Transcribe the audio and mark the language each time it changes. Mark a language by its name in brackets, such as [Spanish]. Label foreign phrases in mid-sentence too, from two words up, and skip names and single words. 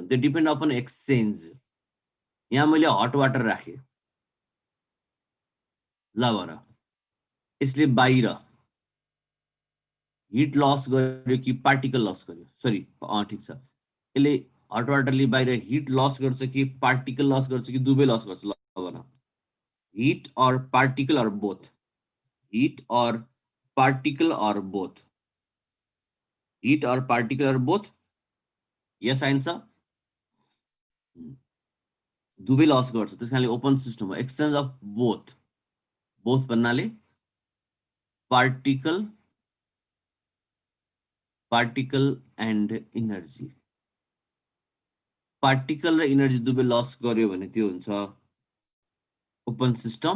[Nepali] त्यो [English] depend upon exchange. [Nepali] यहाँ मैले [English] hot water [Nepali] राखेँ, ल भन यसले बाहिर [English] heat loss [Nepali] गर्यो कि [English] particle loss [Nepali] गर्यो, सरी ठिक छ, यसले हट वाटरले बाहिर [English] heat loss [Nepali] गर्छ कि [English] particle loss [Nepali] गर्छ कि दुवै लस गर्छ, ल भन। [English] Heat or particle or both, heat or particle or both, heat or particle or both, yes answer. [Nepali] दुवै लस गर्छ, त्यस कारणले [English] open system [Nepali] हो। [English] exchange of both, both [Nepali] भन्नाले [English] particle, particle and energy, particle [Nepali] र इनर्जी दुवै लस गर्यो भने त्यो हुन्छ [English] open system.